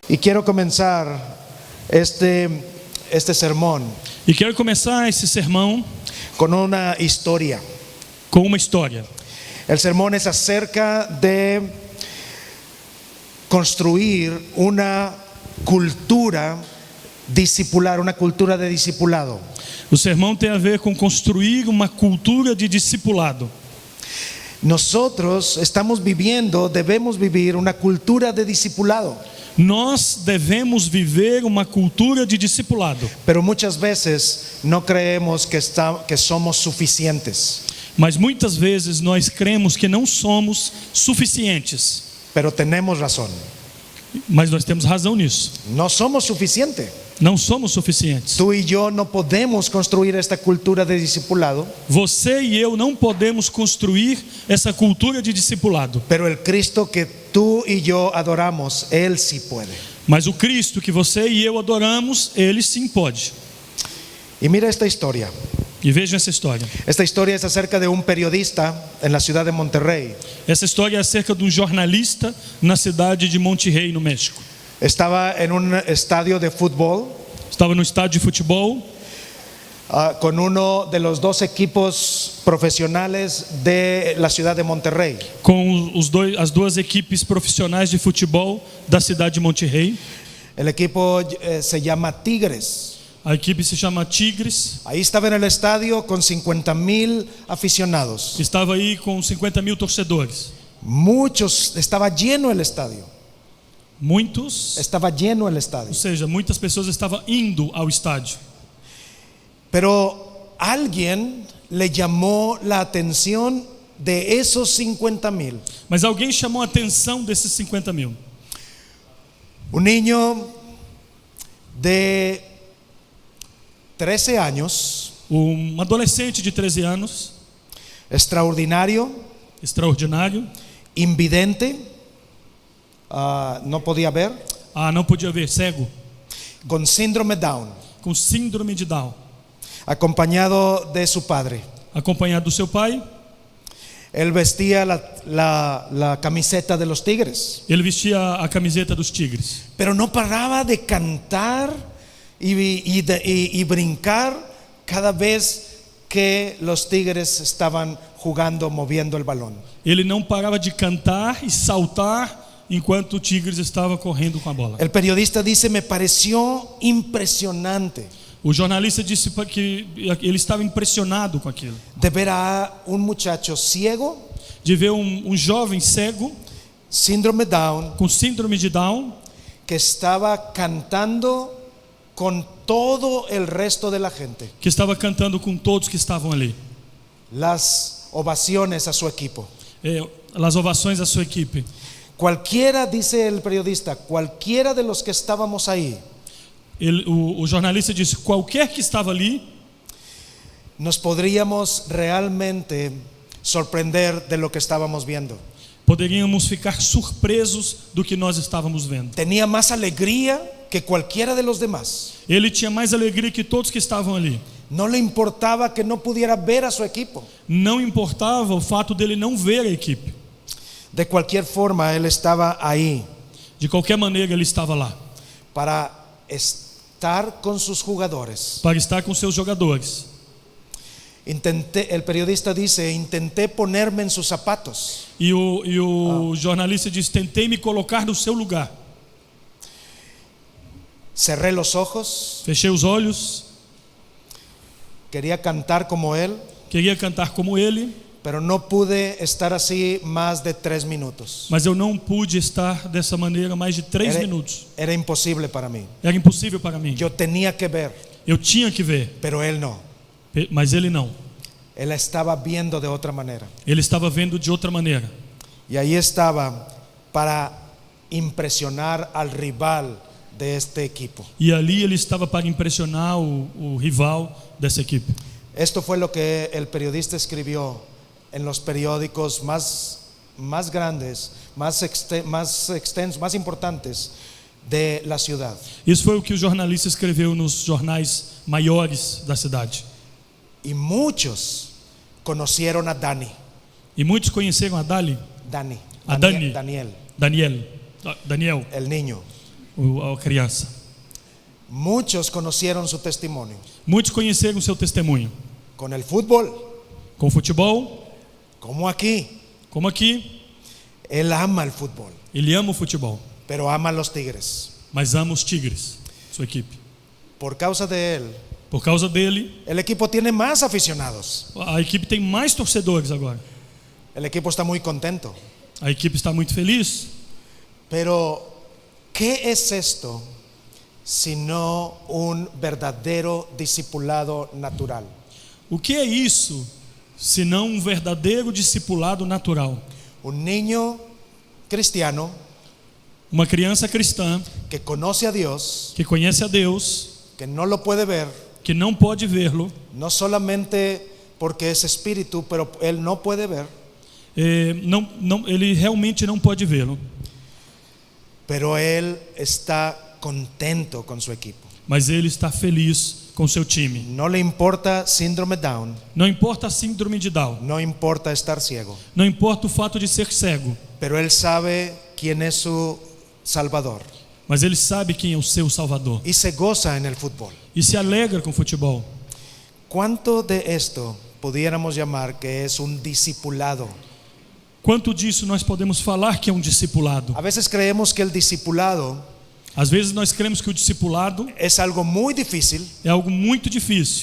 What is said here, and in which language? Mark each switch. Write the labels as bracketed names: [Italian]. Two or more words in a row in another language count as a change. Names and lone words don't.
[Spanish] Y quiero comenzar este sermón [Portuguese] E quero começar esse sermão [Spanish] con una historia. [Portuguese] com uma história. [Spanish] El sermón es acerca de construir una cultura discipular, una cultura de discipulado. [Portuguese] O sermão tem a ver com construir uma cultura de discipulado. [Spanish] Nosotros debemos vivir una cultura de discipulado, [Portuguese] Nós devemos viver uma cultura de discipulado, [Spanish] pero muchas veces no creemos que somos suficientes, [Portuguese] mas muitas vezes nós cremos que não somos suficientes. [Spanish] pero tenemos razón. [Portuguese] Mas nós temos razão nisso. [Spanish] No somos suficientes. [Portuguese] Não somos suficientes. [Spanish] Tú y yo no podemos construir esta cultura de discipulado, [Portuguese] Você e eu não podemos construir essa cultura de discipulado. [Spanish] pero el Cristo que tú y yo adoramos, Él sí puede. [Portuguese] Mas o Cristo que você e eu adoramos, Ele sim pode. [Spanish] Y mira esta historia. [Portuguese] E vejam essa história. [Spanish] Esta historia es acerca de un periodista en la ciudad de Monterrey. [Portuguese] Essa história é acerca de um jornalista na cidade de Monterrey, no México. [Spanish] Estaba en un estadio de fútbol [Portuguese] Estava no estádio de futebol [Spanish] con uno de los dos equipos profesionales de la ciudad de Monterrey. [Portuguese] com as duas equipes profissionais de futebol da cidade de Monterrey. [Spanish] El equipo se llama Tigres. [Portuguese] A equipe se chama Tigres. [Spanish] Ahí estaba en el estadio con 50,000 aficionados. [Portuguese] Estava aí com 50.000 torcedores. [Spanish] Estaba lleno el estadio. [Portuguese] Muitos, [Spanish] Estaba lleno el estadio. [Portuguese] ou seja, muitas pessoas estavam indo ao estádio. [Spanish] Pero alguien le llamó la atención de esos 50,000. [Portuguese] Mas alguém chamou a atenção desses 50.000. [Spanish] Un niño de 13 años, [Portuguese] Adolescente de 13 anos, [Spanish] extraordinario, [Portuguese] extraordinário. [Spanish] invidente, no podía ver, [Portuguese] Não podia ver, cego, [Spanish] con síndrome Down, [Portuguese] com síndrome de Down, [Spanish] acompañado de su padre. [Portuguese] acompanhado do seu pai. [Spanish] Él vestía la camiseta de los Tigres, [Portuguese] Ele vestia a camiseta dos Tigres, [Spanish] pero no paraba de cantar y brincar cada vez que los Tigres estaban jugando, moviendo el balón. [Portuguese] ele não parava de cantar e saltar enquanto o Tigres estava correndo com a bola. [Spanish] El periodista dice: me pareció impresionante [Portuguese] O jornalista disse que ele estava impressionado com aquilo, [Spanish] de ver a un muchacho ciego, [Portuguese] de ver um jovem cego [Spanish] síndrome Down, [Portuguese] com síndrome de Down, [Spanish] que estaba cantando con todo el resto de la gente, [Portuguese] que estava cantando com todos que estavam ali. [Spanish] las ovaciones a su equipo. [Portuguese] As ovações à sua equipe. [Spanish] Cualquiera, dice el periodista, cualquiera de los que estábamos ahí, [Portuguese] O jornalista disse: qualquer que estava ali, [Spanish] nos podríamos realmente sorprender de lo que estábamos viendo. [Portuguese] poderíamos ficar surpresos do que nós estávamos vendo. [Spanish] Tenía más alegría que cualquiera de los demás. [Portuguese] Ele tinha mais alegria que todos que estavam ali. [Spanish] No le importaba que no pudiera ver a su equipo. [Portuguese] Não importava o fato dele não ver a equipe. [Spanish] De cualquier forma, él estaba ahí [Portuguese] De qualquer maneira, ele estava lá [Spanish] para estar con sus jugadores. [Portuguese] para estar com seus jogadores. [Spanish] El periodista dice: intenté ponerme en sus zapatos. [Portuguese] E o jornalista diz: tentei me colocar no seu lugar. [Spanish] Cerré los ojos, [Portuguese] Fechei os olhos, [Spanish] quería cantar como él, [Portuguese] queria cantar como ele, [Spanish] pero no pude estar así más de 3 minutos. [Portuguese] mas eu não pude estar dessa maneira mais de 3 minutos. [Spanish] Era imposible para mí. [Portuguese] Era impossível para mim. [Spanish] Yo tenía que ver, [Portuguese] Eu tinha que ver, [Spanish] pero él no. [Portuguese] mas ele não. [Spanish] Él estaba viendo de otra manera. [Portuguese] Ele estava vendo de outra maneira. [Spanish] Y ahí estaba para impresionar al rival de este equipo. [Portuguese] E ali ele estava para impressionar o rival dessa equipe. [Spanish] Esto fue lo que el periodista escribió en los periódicos más grandes, más extensos, más importantes de la ciudad. [Portuguese] Isso foi o que o jornalista escreveu nos jornais maiores da cidade. [Spanish] Y muchos conocieron a Dani. [Portuguese] E muitos conheceram a Dani, [Spanish] Dani. [Portuguese] A Dani. [Spanish] Daniel, [Portuguese] Daniel, [Spanish] el niño. [Portuguese] a criança. [Spanish] Muchos conocieron su testimonio [Portuguese] Muitos conheceram o seu testemunho. [Spanish] con el fútbol, [Portuguese] Com o futebol, [Spanish] como aquí. [Portuguese] como aqui, [Spanish] Él ama el fútbol, [Portuguese] ele ama o futebol, [Spanish] pero ama a los Tigres. [Portuguese] mas ama os Tigres, sua equipe. [Spanish] Por causa de él, [Portuguese] Por causa dele, [Spanish] el equipo tiene más aficionados. [Portuguese] a equipe tem mais torcedores agora. [Spanish] El equipo está muy contento. [Portuguese] A equipe está muito feliz. [Spanish] Pero, ¿qué es esto sino un verdadero discipulado natural? [Portuguese] O que é isso, senão um verdadeiro discipulado natural? [Spanish] Un niño cristiano [Portuguese] Uma criança cristã [Spanish] que conoce a Dios, [Portuguese] que conhece a Deus, [Spanish] que no lo puede ver, [Portuguese] que não pode vê-lo, [Spanish] no solamente porque es espíritu, pero él no puede ver, [Portuguese] ele realmente não pode vê-lo, [Spanish] pero él está contento con su equipo. [Portuguese] mas ele está feliz com seu time. [Spanish] No le importa síndrome Down, [Portuguese] Não importa a síndrome de Down, [Spanish] no importa estar ciego, [Portuguese] não importa o fato de ser cego, [Spanish] pero él sabe quién es su Salvador [Portuguese] mas ele sabe quem é o seu Salvador [Spanish] y se goza en el fútbol. [Portuguese] e se alegra com o futebol. [Spanish] ¿Cuánto de esto pudiéramos llamar que es un discipulado? [Portuguese] Quanto disso nós podemos falar que é um discipulado? [Spanish] A veces creemos que el discipulado [Portuguese] Às vezes nós cremos que o discipulado [Spanish] es algo muy difícil, [Portuguese] é algo muito difícil,